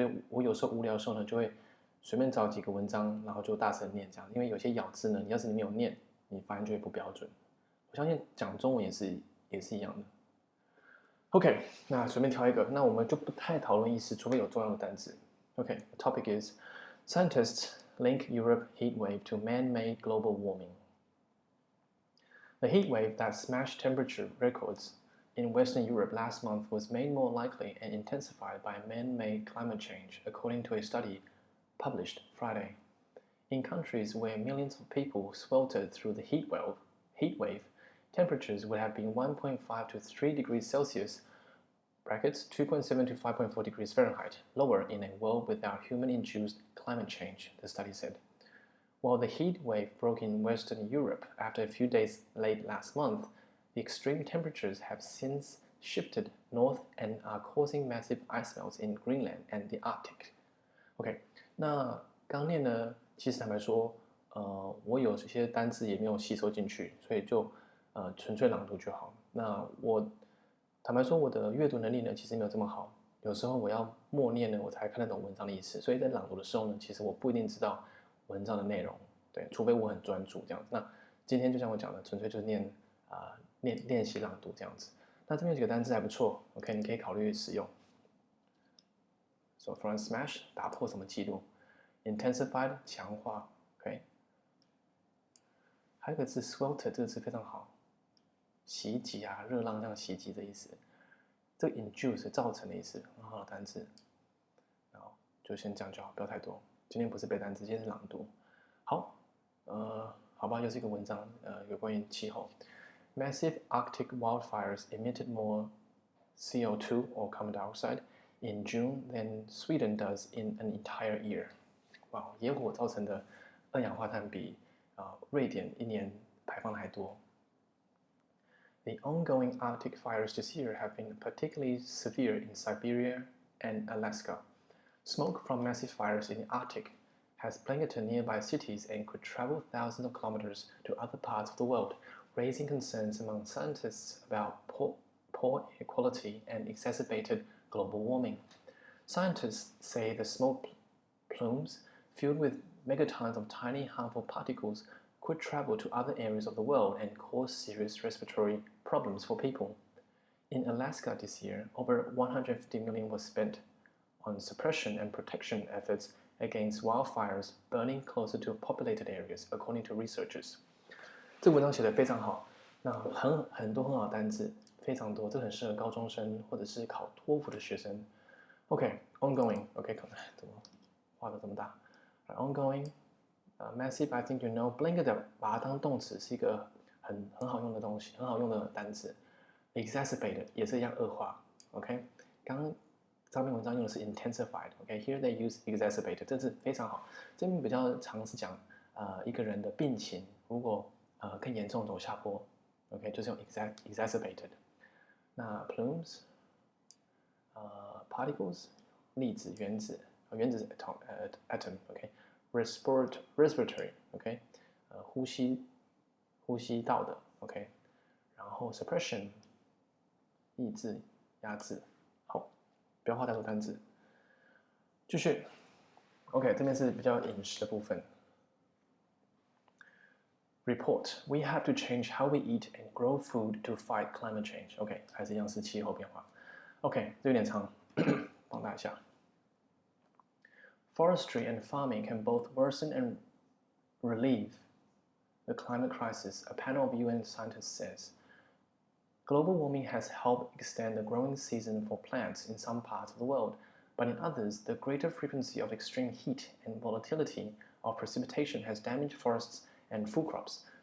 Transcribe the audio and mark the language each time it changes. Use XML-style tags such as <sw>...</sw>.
<zh>所以我有时候无聊的时候呢，就会随便找几个文章，然后就大声念这样。因为有些咬字呢，要是你没有念，你发音就会不标准。我相信讲中文也是一样的。OK， 那随便挑一个，那我们就不太讨论意思，除非有重要的单字。</zh> <en>OK，the topic is scientists link Europe heat wave to man-made global warming. The heat wave that smashed temperature records in Western Europe last month was made more likely and intensified by man-made climate change, according to a study published Friday. In countries where millions of people sweltered through the heat wave, temperatures would have been 1.5 to 3 degrees Celsius brackets 2.7 to 5.4 degrees Fahrenheit lower in a world without human-induced climate change, the study said. While the heat wave broke in Western Europe after a few days late last month, the extreme temperatures have since shifted north and are causing massive ice melts in Greenland and the Arctic.</en> <zh>OK， 那刚念呢，其实坦白说，我有这些单字也没有吸收进去，所以就纯粹朗读就好。那我坦白说，我的阅读能力呢，其实没有这么好。有时候我要默念呢，我才看得懂文章的意思。所以在朗读的时候呢，其实我不一定知道文章的内容，对，除非我很专注这样子。那今天就像我讲的，纯粹就是练习朗读这样子。那这边有几个单词还不错 ，OK， 你可以考虑使用。</zh> <en>So from smash</en> <zh>打破什么记录 ，intensified 强化 ，OK。还有一个字 swelter 这个字非常好，袭击啊，热浪这样袭击的意思。这个 induce 造成的意思，很好的单词。然后就先这样就好，不要太多。今天不是背单词，今天是朗读。好，好吧，又是一个文章，有关于气候。</zh> <en>Massive Arctic wildfires emitted more CO2 or carbon dioxide in June than Sweden does in an entire year.</en> <zh>哇，野火造成的二氧化碳比瑞典一年排放的还多。</zh> <en>The ongoing Arctic fires this year have been particularly severe in Siberia and Alaska. Smoke from massive fires in the Arctic has blanketed nearby cities and could travel thousands of kilometers to other parts of the world, raising concerns among scientists about poor air quality and exacerbated global warming. Scientists say the smoke plumes filled with megatons of tiny harmful particles could travel to other areas of the world and cause serious respiratory problems for people. In Alaska this year, over $150 million was spent on suppression and protection efforts against wildfires burning closer to populated areas, according to researchers.</en> <zh>这文章写得非常好，那很多很好的单字，非常多，这很适合高中生或者是考托福的学生。 OK, ongoing. OK, 怎么画得这么大？</zh> <en>Ongoing, massive. I think you know.</en> <zh>Blink 的把它当动词是一个很好用的东西，很好用的单词。 Exacerbated 也是一样恶化。OK， 刚刚上面文章用的是 intensified。</zh> <en>OK，here they use exacerbated，</en> <zh>这字非常好。这边比较常是讲一个人的病情如果更严重走下坡。 OK， 就是用 exacerbated。那 plumes， particles 粒子、原子，原子是 atom。</zh> <en>OK，respiratory。</en> <zh>OK， 呼吸道的。 OK， 然后 suppression。抑制、压制，好，不要画太多单字。继续 ，OK， 这边是比较饮食的部分。</zh> <en>Report: We have to change how we eat and grow food to fight climate change.</en> <zh>OK， 还是一样是气候变化。OK， 这有点长，放大一下。</zh> <en>Forestry and farming can both worsen and relieve the climate crisis, a panel of UN scientists says. Global warming has helped extend the growing season for plants in some parts of the world, but in others, the greater frequency of extreme heat and volatility of precipitation has damaged forests and food crops.</en>